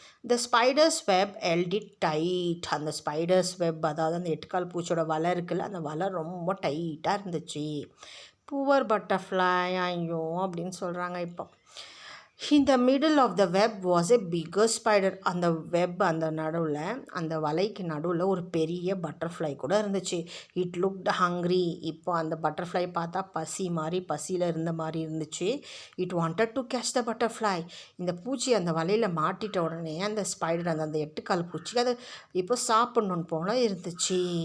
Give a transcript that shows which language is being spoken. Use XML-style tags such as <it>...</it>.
<en>The spider's web held it tight.</en> <ta>அந்த spiders web, அதாவது அந்த 8 கால் பூச்சியோட வலை இருக்குல்ல, அந்த வலை ரொம்ப டைட்டாக இருந்துச்சு. புவர் பட்டர்ஃப்ளை, ஐயோ அப்படின்னு சொல்கிறாங்க.</ta> <en>இப்போ in the middle of the web was a bigger spider.</en> <ta>அந்த வெப், அந்த நடுவில், அந்த வலைக்கு நடுவில் ஒரு பெரிய பட்டர்ஃப்ளை கூட இருந்துச்சு.</ta> <en>It looked hungry.</en> <ta>இப்போ அந்த பட்டர்ஃப்ளை பார்த்தா பசியில் இருந்த மாதிரி இருந்துச்சு.</ta> <en>It wanted to catch the butterfly.</en> <ta>இந்த பூச்சி அந்த வலையில் மாட்டிட்ட உடனே அந்த ஸ்பைடர், அந்த 8 கால் பூச்சி அதை இப்போ சாப்பிட்ணுன்னு போல இருந்துச்சு.</ta>